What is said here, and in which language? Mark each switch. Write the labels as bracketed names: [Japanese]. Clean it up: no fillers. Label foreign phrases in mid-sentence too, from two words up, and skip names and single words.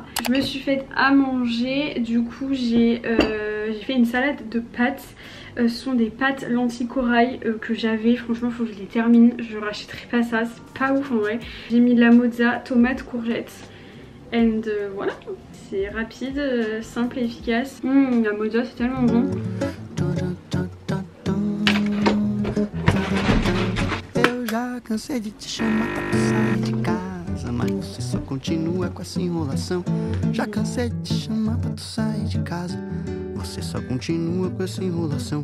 [French] Je me suis faite à manger, du coup j'ai fait une salade de pâtes. Ce sont des pâtes lentilles corail que j'avais, franchement faut que je les termine. Je rachèterai pas ça, c'est pas ouf en vrai. J'ai mis de la mozza, tomate, courgette. And voilà, c'est rapide, simple et efficace. La mozza c'est tellement bon. [Portuguese] Cansei de te chamar pra sair de casa, mas você só continua com essa enrolação. Já cansei de te chamar pra tu sair de casa, você só continua com essa enrolação.